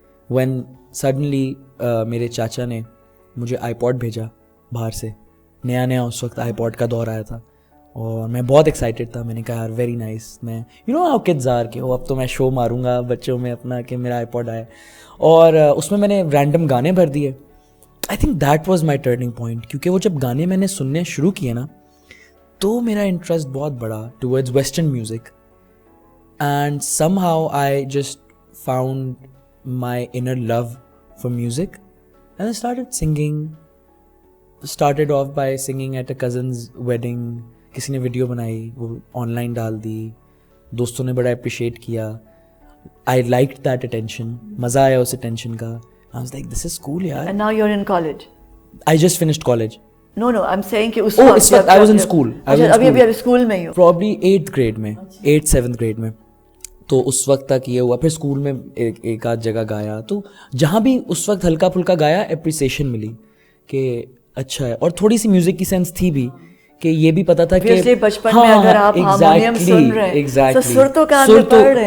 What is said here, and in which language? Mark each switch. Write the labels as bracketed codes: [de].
[en] when suddenly [ur] میرے چاچا نے مجھے آئی پوڈ بھیجا باہر سے, نیا اس وقت آئی پوڈ کا دور آیا تھا, اور میں بہت ایکسائٹیڈ تھا. میں نے کہا یار [en] very nice, [ur] میں [en] how kids are [ur] کہ اب تو میں شو ماروں گا بچوں میں اپنا کہ میرا آئی پوڈ آیا, اور اس میں نے رینڈم گانے بھر دیے. [en] I think that was my turning point, [ur] کیونکہ وہ جب گانے میں نے سننے شروع کیے نا تو میرا انٹرسٹ بہت بڑا [en] Towards western music, and somehow I just found my inner love for music. And I started singing, started off by singing at a cousin's wedding. [ur] کسی نے ویڈیو بنائی, وہ آن لائن ڈال دی, دوستوں نے بڑا اپریشیٹ کیا. [en] I liked that attention, [ur] مزہ آیا اس attention کا. [en] I was like, this is cool yaar. And now you're in college? I just finished college. No, I'm saying [ur] کہ اس وقت [en] I was in school. [ur] ابھی اسکول میں ہی ہو؟ [en] Probably 8th grade میں, 8th 7th grade میں. [ur] تو اس وقت تک یہ ہوا. پھر اسکول میں ایک آدھ جگہ گایا, تو جہاں بھی اس وقت ہلکا پھلکا گایا اپریسیشن ملی کہ اچھا ہے, اور تھوڑی سی میوزک کی سینس تھی بھی کہ یہ بھی پتا تھا کہ بچپن میں اگر آپ ہارمونیم سن رہے ہیں سر تو کان میں پڑ رہے ہیں,